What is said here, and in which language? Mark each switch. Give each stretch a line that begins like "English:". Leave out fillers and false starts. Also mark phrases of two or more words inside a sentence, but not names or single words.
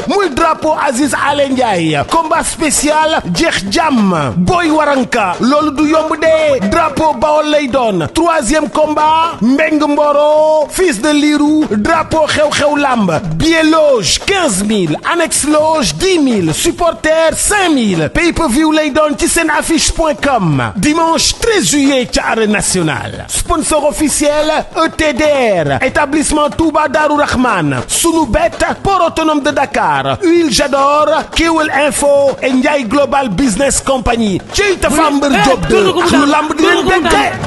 Wolof: muy drapeau Aziz Ale Ndiaye
French: combat spécial
Wolof: jeex jàmm Boy Waranka loolu du yomb de drapeau Bawol lay doon
French: 3e combat
Wolof: Mbeng Mboro
French: fils de
Wolof: Lirou drapeau xew-xew lamb
French: billet loge 15 000 annexe loge 10 000 supporter 5 000 pay-per-view
Wolof: lay doon ci seen affiche.com
French: dimanche 13 juillet
Wolof: ci
French: arène nationale sponsor officiel
Wolof: ETDR établissement Touba Darou Rahman Sunubet port autonome de Dakar Huile Jador Kewel Info et Ndiaye Global Business Company ci Tapha Mbeur Diop 2 ak lu lamb di leen bette